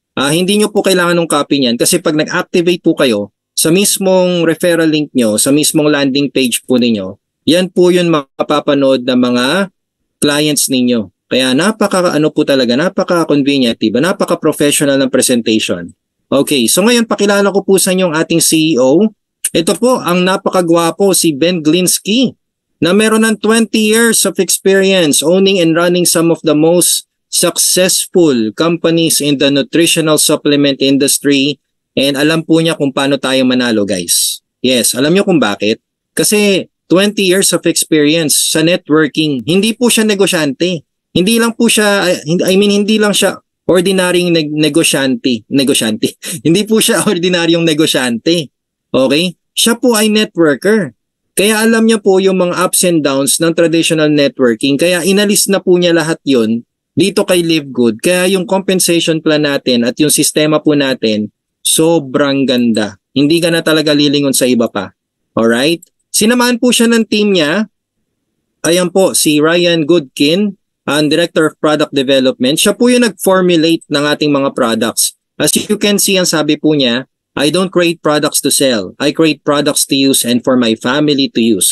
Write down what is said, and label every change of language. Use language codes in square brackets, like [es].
[tl] Hindi nyo po kailangan ng copy niyan kasi pag nag-activate po kayo, sa mismong referral link nyo, sa mismong landing page po ninyo, yan po yung mapapanood ng mga clients ninyo. Kaya napaka-convenient, diba? Napaka-professional ng presentation. Okay, so ngayon pakilala ko po sa inyo ang ating CEO. Ito po ang napakagwapo si Ben Glinsky na meron ng [en] 20 years of experience owning and running some of the most successful companies in the nutritional supplement industry. [tl] And alam po niya kung paano tayo manalo, guys. Yes, alam niyo kung bakit? Kasi [en] 20 years of experience [tl] sa networking. Hindi po siya negosyante. Hindi lang po siya, hindi lang siya ordinaryong negosyante. Hindi po siya ordinaryong negosyante. Okay? Siya po ay networker. Kaya alam niya po yung mga ups and downs ng traditional networking. Kaya inalis na po niya lahat yun dito kay Live Good. Kaya yung compensation plan natin at yung sistema po natin, sobrang ganda. Hindi ka na talaga lilingon sa iba pa. Alright? Sinamahan po siya ng team niya. Ayan po, si Ryan Goodkin, ang Director of Product Development. Siya po yung nag-formulate ng ating mga products. [en] As you can see, [tl] ang sabi po niya, [en] I don't create products to sell. I create products to use and for my family to use.